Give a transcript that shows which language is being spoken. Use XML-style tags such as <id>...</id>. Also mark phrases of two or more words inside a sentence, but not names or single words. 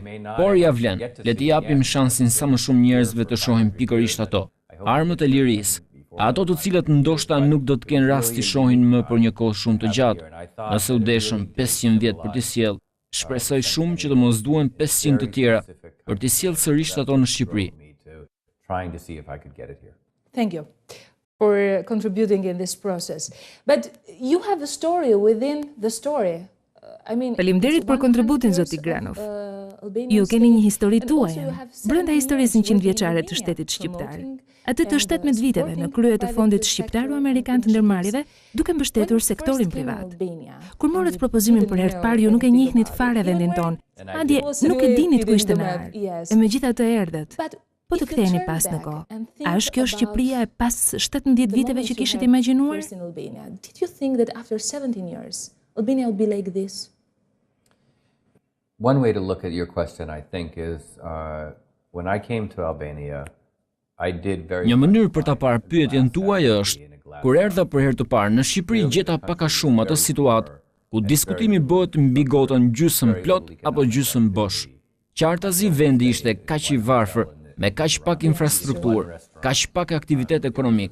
<sq>Por ja vlen, le t'i japim shansin sa më shumë njerëzve të shohin pikërisht ato. Armët e lirisë, ato të cilët ndoshta nuk do të kenë rast t'i shohin më për një kohë shumë të gjatë. Nëse u deshëm 500 vjet për t'i sjellë, shpresoj shumë që të mos duhen 500 të tjera për t'i sjellë sërish ato në Shqipëri.</sq> <en>Trying to see if I could get it here. Thank you for contributing in this process. But you have a story within the story.</en> <sq>Faleminderit për kontributin, zoti Granoff. Ju keni një histori tuaj, brenda historisë 100 vjeçare të shtetit shqiptar. Atë të 17 viteve në krye të fondit shqiptaro-amerikan të ndërmarrjeve, duke mbështetur sektorin privat. Kur morët propozimin për herë të parë, ju nuk e njihnit fare vendin ton. Madje nuk e dinit ku ishte në ardh. E megjithatë erdhët. Po të ktheheni pas në kohë. A është kjo Shqipëria e pas 17 viteve që kishit imagjinuar?</sq> <en>Did you think that after 17 years Albania will be like this? One way to look at your question, I think, is when I came to Albania, I did very.</en> <sq>Një mënyrë për ta parë pyetjen tuaj është, kur erdha për herë të parë në Shqipëri, gjeta pak a shumë atë situatë ku diskutimi bëhet mbi gotën gjysmë plot apo gjysmë bosh. Qartazi vendi ishte kaq i varfër, me kaq pak infrastrukturë, kaq pak aktivitet ekonomik.</sq>